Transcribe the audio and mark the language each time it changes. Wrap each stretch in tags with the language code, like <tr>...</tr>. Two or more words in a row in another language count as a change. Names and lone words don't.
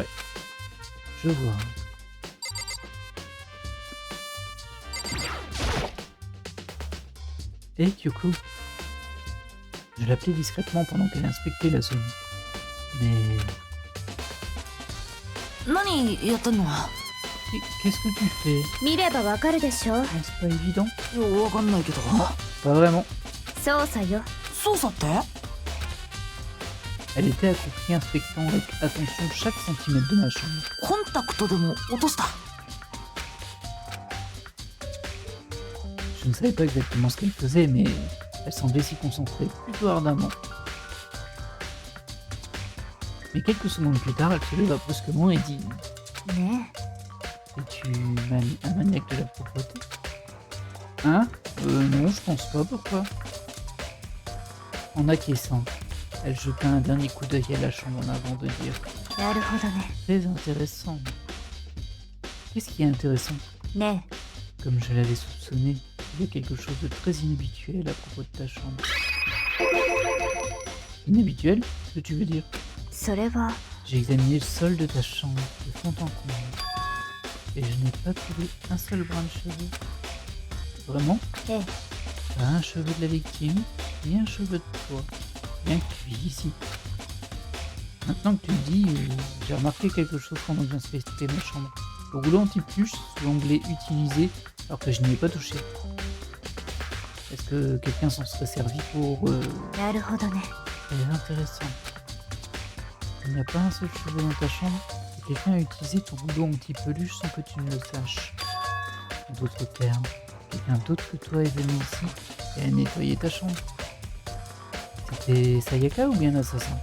<fr>Je vois. Hé Kyoko. Je l'appelais discrètement pendant qu'elle inspectait la zone. Mais... Qu'est-ce que tu fais?</fr> <ja>見ればわかるでしょ。</ja> <fr>C'est pas évident?</fr> <ja>わかんないけど。</ja> <fr>Pas vraiment.</fr> <ja>操作よ。操作って？</ja> <fr>Elle était accroupie inspectant avec attention chaque centimètre de ma chambre.</fr> <ja>コンタクトでも落とした。</ja> <fr>Je ne savais pas exactement ce qu'elle faisait, mais Elle semblait s'y concentrer plutôt ardemment. Mais quelques secondes plus tard, elle se leva brusquement et dit</fr> <ja>ね</ja> <fr>Es-tu un maniaque de la propreté? Hein? Non, je pense pas, pourquoi? En acquiesçant, elle jeta un dernier coup d'œil à la chambre avant de dire</fr> <ja>えなるほどね</ja> <fr>Très intéressant. Qu'est-ce qui est intéressant?</fr> <ja>ね</ja> <fr>Comme je l'avais soupçonné, il y a quelque chose de très inhabituel à propos de ta chambre. Inhabituel? Qu'est-ce que tu veux dire?</fr> <ja>えそれは</ja> <fr>J'ai examiné le sol de ta chambre, de fond en comble, et je n'ai pas trouvé un seul brin de cheveux. Vraiment?</fr> <ja>ええ</ja> <fr>Pas un cheveu de la victime, ni un cheveu de toi. Rien que tu vis ici. Maintenant que tu le dis, j'ai remarqué quelque chose pendant que j'inspectais ma chambre. Le rouleau anti-pluche sous l'onglet utilisé alors que je n'y ai pas touché. Est-ce que quelqu'un s'en serait servi pour...</fr> <ja>なるほどね</ja> <fr>C'est intéressant. Il n'y a pas un seul cheveu dans ta chambre et quelqu'un a utilisé ton rouleau anti-peluche sans que tu ne le saches. En d'autres termes, quelqu'un d'autre que toi est venu ici et a nettoyé ta chambre. C'était Sayaka ou bien l'assassin?</fr>